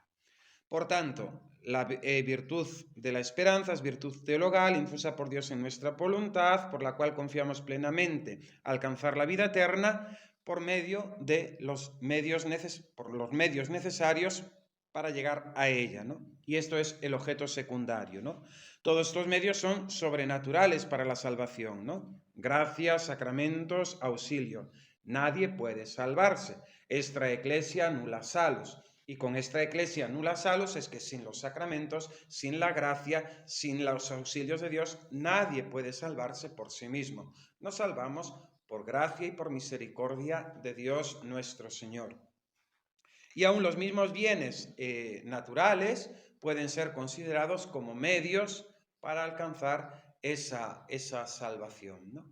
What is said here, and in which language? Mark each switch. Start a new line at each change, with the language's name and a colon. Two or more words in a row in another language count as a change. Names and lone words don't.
Spanish: Por tanto, la virtud de la esperanza es virtud teologal, infusa por Dios en nuestra voluntad, por la cual confiamos plenamente alcanzar la vida eterna por medio de los medios necesarios para llegar a ella, ¿no? Y esto es el objeto secundario, ¿no? Todos estos medios son sobrenaturales para la salvación, ¿no? Gracia, sacramentos, auxilio. Nadie puede salvarse.
Latin: Extra ecclesia nulla salus.
Spanish: Y con esta
Latin: ecclesia nulla salus
Spanish: es que sin los sacramentos, sin la gracia, sin los auxilios de Dios, nadie puede salvarse por sí mismo. Nos salvamos por gracia y por misericordia de Dios nuestro Señor. Y aún los mismos bienes naturales pueden ser considerados como medios para alcanzar esa salvación, ¿no?